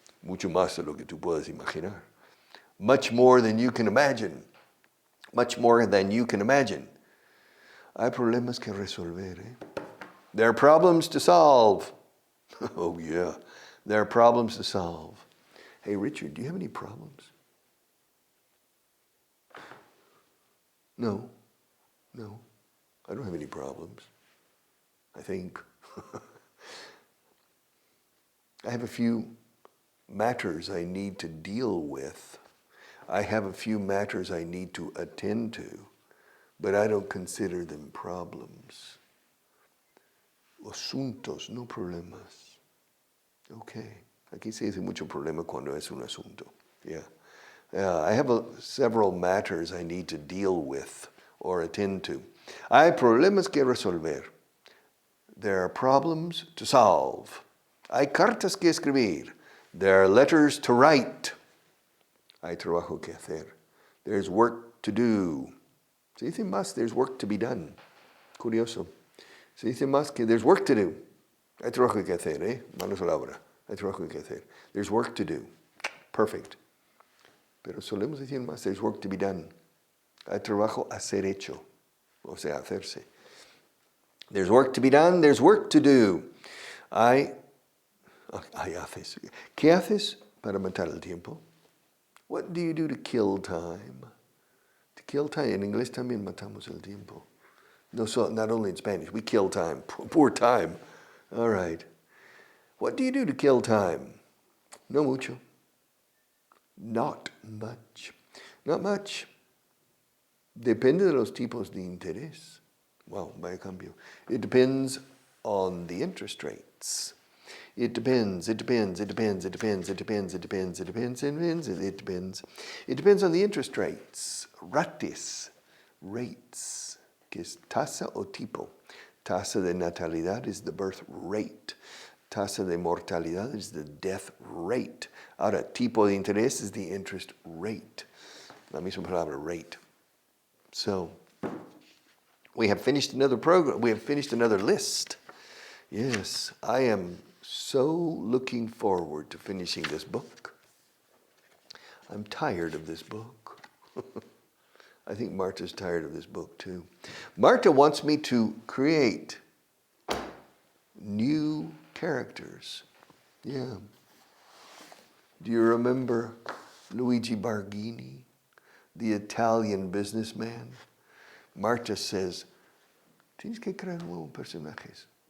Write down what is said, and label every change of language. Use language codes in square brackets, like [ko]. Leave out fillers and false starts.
[es] Mucho más de lo que tú puedes imaginar. [en] Much more than you can imagine. Much more than you can imagine. [es] Hay problemas que resolver, eh? [en] There are problems to solve. Oh yeah, there are problems to solve. Hey Richard, do you have any problems? No, I don't have any problems, I think. I have a few matters I need to deal with. I have a few matters I need to attend to, but I don't consider them problems. [es] Asuntos, no problemas. Okay. Aquí se dice mucho problema cuando es un asunto. [en] Yeah. I have several matters I need to deal with or attend to. [es] Hay problemas que resolver. [en] There are problems to solve. [es] Hay cartas que escribir. [en] There are letters to write. [es] Hay trabajo que hacer. [en] There's work to do. [es] Se dice más, [en] there's work to be done. [es] Curioso. Se dice más que [en] there's work to do. [es] Hay trabajo que hacer, ¿eh? Manos a la obra. Hay trabajo que hacer. [en] There's work to do. Perfect. [es] Pero solemos decir más, [en] there's work to be done. [es] Hay trabajo a ser hecho. O sea, hacerse. [en] There's work to be done, there's work to do. [es] Hay haces. ¿Qué haces para matar el tiempo? [en] What do you do to kill time? To kill time. [es] En inglés también matamos el tiempo. [en] No, so not only in Spanish. We kill time. Poor time. All right. What do you do to kill time? [es] No mucho. [en] Not much. Not much. [es] Depende de los tipos de interés. Wow, vaya cambio. [en] It depends on the interest rates. It depends on the interest rates. [es] Rates, que es tasa o tipo. Tasa de natalidad [en] is the birth rate. [es] Tasa de mortalidad [en] is the death rate. [es] Ahora, tipo de interés [en] is the interest rate. [es] La misma palabra, rate. [en] So, we have finished another program. We have finished another list. Yes, I am so looking forward to finishing this book. I'm tired of this book. I think Marta's tired of this book too. Marta wants me to create new characters. Yeah. Do you remember Luigi Barghini, the Italian businessman? Marta says, [es] tienes que crear nuevos personajes.